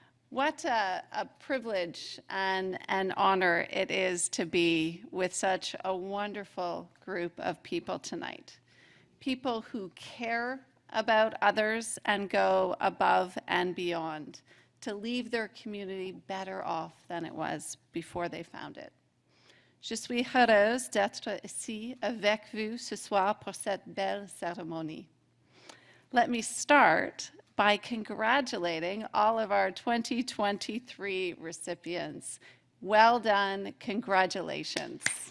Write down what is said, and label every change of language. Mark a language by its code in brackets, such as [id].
[en] What a privilege and an honor it is to be with such a wonderful group of people tonight. People who care about others and go above and beyond to leave their community better off than it was before they found it. [fr] Je suis heureuse d'être ici avec vous ce soir pour cette belle cérémonie. [en] Let me start by congratulating all of our 2023 recipients. Well done, congratulations.